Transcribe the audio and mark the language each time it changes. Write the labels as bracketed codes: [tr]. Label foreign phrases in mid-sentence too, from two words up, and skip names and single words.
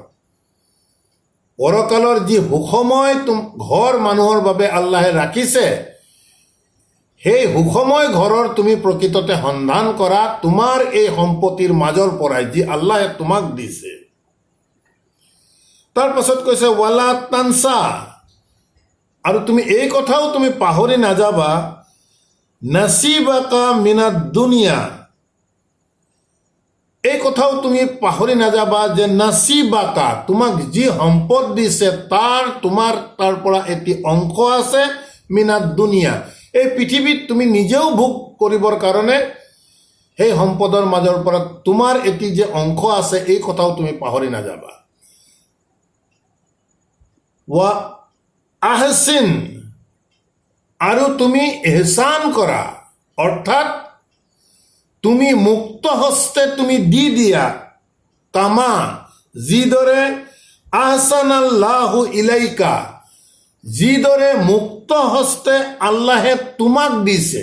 [as] পৰকালৰ যি সুখময় ঘৰ মানুহৰ বাবে আল্লাহে ৰাখিছে, সেই সুখময় ঘৰৰ তুমি প্ৰকৃততে সন্ধান কৰা তোমাৰ এই সম্পত্তিৰ মাজৰ পৰাই যি আল্লাহে তোমাক দিছে। তাৰ পাছত কৈছে [ar] ولا تنس, [as] আৰু তুমি এই কথাও তুমি পাহৰি নাযাবা, [ar] نصيبك من الدنيا, [as] এই কথাও তুমি পাহৰি নাযাবা যে নাছিবাকা, তোমাক যি সম্পদ দিছে তাৰ পৰা এটি অংশ আছে, [ar] من الدنيا, [as] এই পৃথিৱীত তুমি নিজেও ভোগ কৰিবৰ কাৰণে সেই সম্পদৰ মাজৰ পৰা তোমাৰ এটি যে অংশ আছে এই কথাও তুমি পাহৰি নাযাবা। [ar] وأحسن, [as] আৰু তুমি ইহসান কৰা, অৰ্থাৎ তুমি মুক্ত হস্তে তুমি দি দিয়া, কামা, যিদৰে [ar] أحسن الله إليك, [as] যিদৰে মুক্ত হস্তে আল্লাহে তোমাক দিছে।